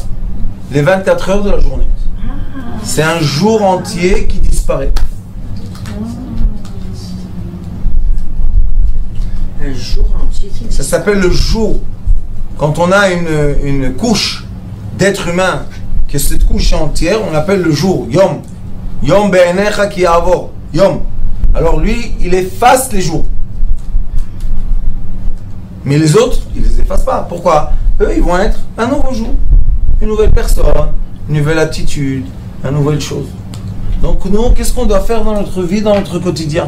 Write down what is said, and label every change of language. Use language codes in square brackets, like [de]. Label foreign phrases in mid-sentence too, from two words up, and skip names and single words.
[fr] Les 24 heures de la journée. C'est un jour entier qui disparaît. Un jour entier. Ça s'appelle le jour. Quand on a une couche d'être humain, que cette couche est entière, on l'appelle le jour. [he] יום. יום בעיניך כי יעבור. יום. [fr] Alors lui, il efface les jours. Mais les autres, il les efface pas. Pourquoi? Eux, ils vont être un nouveau jour. Une nouvelle personne, une nouvelle attitude, une nouvelle chose. Donc nous, qu'est-ce qu'on doit faire dans notre vie, dans notre quotidien?